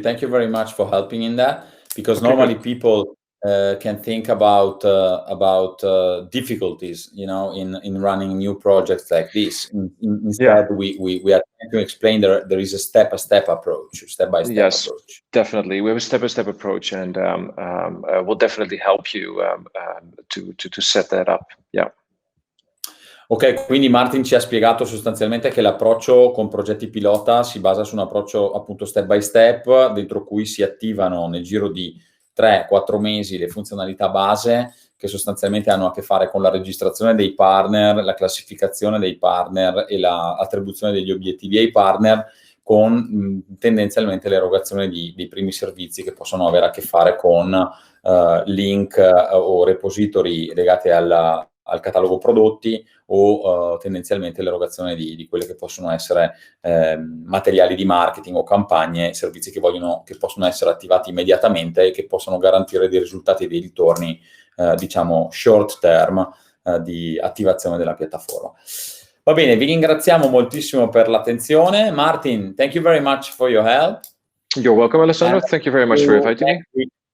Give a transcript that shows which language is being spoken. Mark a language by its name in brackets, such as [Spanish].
[English] Thank you very much for helping in that, because normally people can think about difficulties, in running new projects like this. Instead, we are trying to explain there is a step-by-step approach. Yes, definitely. We have a step-by-step approach, and we'll definitely help you to set that up. Yeah. [Italian] Ok, quindi Maarten ci ha spiegato sostanzialmente che l'approccio con progetti pilota si basa su un approccio appunto step by step, dentro cui si attivano nel giro di 3-4 mesi le funzionalità base che sostanzialmente hanno a che fare con la registrazione dei partner, la classificazione dei partner e l'attribuzione degli obiettivi ai partner, con tendenzialmente l'erogazione dei primi servizi che possono avere a che fare con link o repository legati al catalogo prodotti o tendenzialmente l'erogazione di quelle che possono essere materiali di marketing o campagne, servizi che possono essere attivati immediatamente e che possono garantire dei risultati e dei ritorni diciamo short term di attivazione della piattaforma. Va bene, vi ringraziamo moltissimo per l'attenzione. [English] Maarten, thank you very much for your help. You're welcome, Alessandro. Thank you very much for inviting me.